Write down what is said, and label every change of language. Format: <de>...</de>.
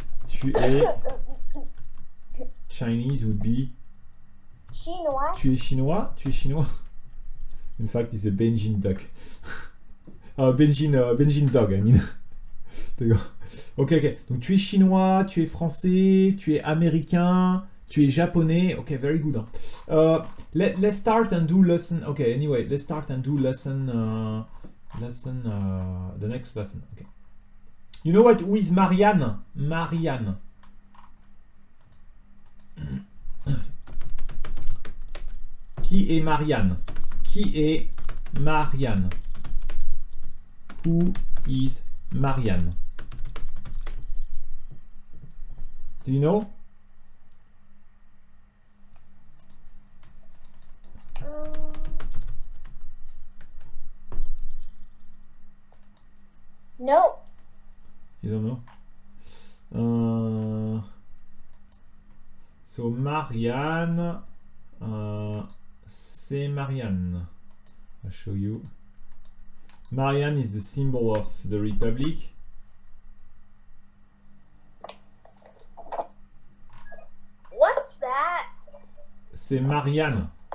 <fr>Tu es</fr> <en>Chinese would be.</en> <fr>Chinois. Tu es chinois? Tu es chinois?</fr> <en>In fact, it's a Benjin duck. Benjin dog, I mean.</en> <fr>D'accord. Ok. Donc tu es chinois, tu es français, tu es américain, Tu es japonais.</fr> <en>Okay, very good. Let's start and do lesson. Okay, anyway, let's start and do lesson. The next lesson. Okay. You know what? Who is Marianne? Marianne.</en> <fr>Qui est Marianne? Qui est Marianne?</fr> <en>Who is Marianne? Do you know? No. You don't know? So</en> <fr>Marianne, c'est Marianne.</fr> <en>I'll show you. Marianne is the symbol of the Republic. What's that?</en> <fr>C'est Marianne.</fr>